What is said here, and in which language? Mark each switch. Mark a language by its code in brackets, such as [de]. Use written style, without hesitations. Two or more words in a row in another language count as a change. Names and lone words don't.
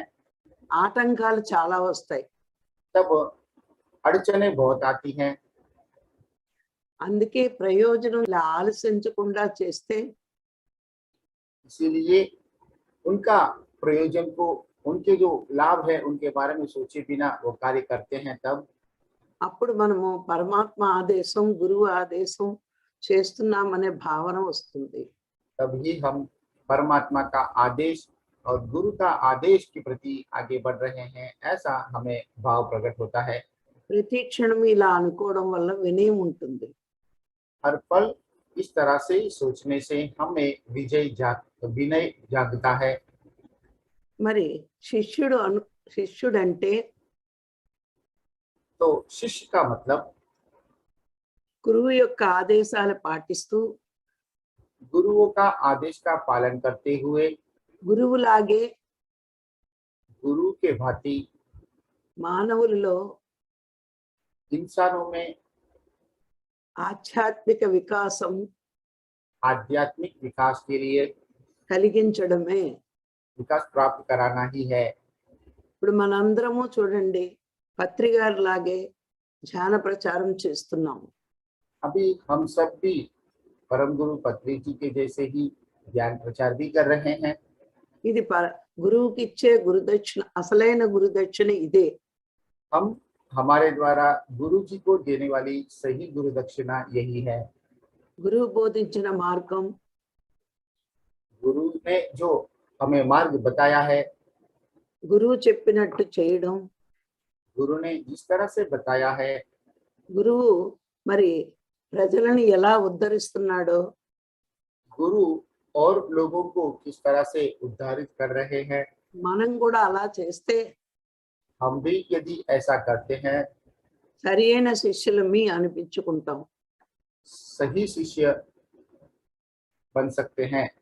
[te] ఆటంకాలు చాలా వస్తాయి. [hi] तब अड़चने बहुत आती हैं। [te] అందుకే ప్రయోజనం ఆలోచించకుండా చేస్తే [hi] इसीलिए उनका प्रयोजन को उनके जो लाभ है उनके बारे में सोचे बिना वो कार्य करते हैं। तब [te] అప్పుడు మనము పరమాత్మ ఆదేశం గురువు ఆదేశం చేస్తున్నామనే భావన వస్తుంది. [hi] तभी हम परमात्मा का आदेश और गुरु का आदेश के प्रति आगे बढ़ रहे हैं ऐसा हमें भाव प्रकट होता है। [te] ప్రతి క్షణం ఇలా అనుకోవడం వల్ల వినయం ఉంటుంది. [hi] हर पल इस तरह से सोचने से हमें विनय जागता है। [te] మరి శిష్యుడంటే [hi] तो शिष्य का मतलब [te] గురువు యొక్క ఆదేశాలు పాటిస్తూ [hi] गुरुओं का आदेश का पालन करते हुए [te] గురువులాగే [hi] गुरु के भांति [te] మానవులలో [hi] इंसानों में [te] ఆధ్యాత్మిక వికాసం [hi] आध्यात्मिक विकास के लिए [te] కలిగించడమే. [hi] विकास प्राप्त कराना ही है। [te] ఇప్పుడు మనందరము చూడండి పత్రికారులాగే ధ్యాన ప్రచారం చేస్తున్నాము. [hi] अभी हम सब भी परम गुरु पत्री जी के जैसे ही ज्ञान प्रचार भी कर रहे हैं। [te] ఇది గురువుకి ఇచ్చే గురుదక్షిణ, అసలైన గురుదక్షిణ ఇదే. [hi] हम हमारे द्वारा गुरु जी को देने वाली सही गुरु दक्षिणा यही है। [te] గురువు బోధించిన మార్గం, [hi] गुरु ने जो हमें मार्ग बताया है, [te] గురువు చెప్పినట్టు చేయడం, [hi] गुरु ने जिस तरह से बताया है, [te] గురువు మరి ప్రజలను ఎలా ఉద్ధరిస్తున్నాడో [hi] गुरु और लोगों को किस तरह से उद्धारित कर रहे हैं, [te] మనం కూడా అలా చేస్తే [hi] हम भी यदि ऐसा करते हैं, [te] సరి అయిన శిష్యులమి అనిపించుకుంటాం. [hi] सही शिष्य बन सकते हैं.